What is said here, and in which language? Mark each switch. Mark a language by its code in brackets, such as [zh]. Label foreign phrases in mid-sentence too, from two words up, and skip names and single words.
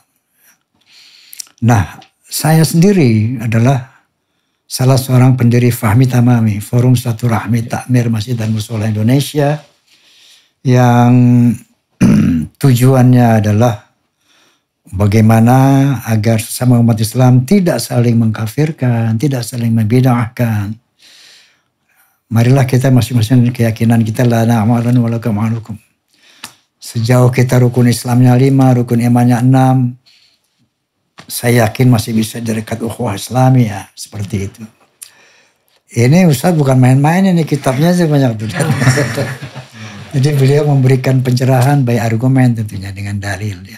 [id] Nah, saya sendiri adalah salah seorang pendiri Fahmi Tamami, Forum Silaturahmi Takmir Masjid dan Mushola Indonesia, yang tujuannya adalah bagaimana agar sesama umat Islam tidak saling mengkafirkan, tidak saling membid'ahkan. Marilah kita masing-masing keyakinan kita [ar] لنا أعمالنا ولكم أعمالكم. [id] Sejauh kita rukun Islamnya 5, rukun imannya 6, saya yakin masih bisa dekat ukhuwah Islami ya, seperti itu. Ini Ustaz bukan main-main, ini kitabnya sih banyak tuh. Jadi beliau memberikan pencerahan by argumen tentunya dengan dalil ya.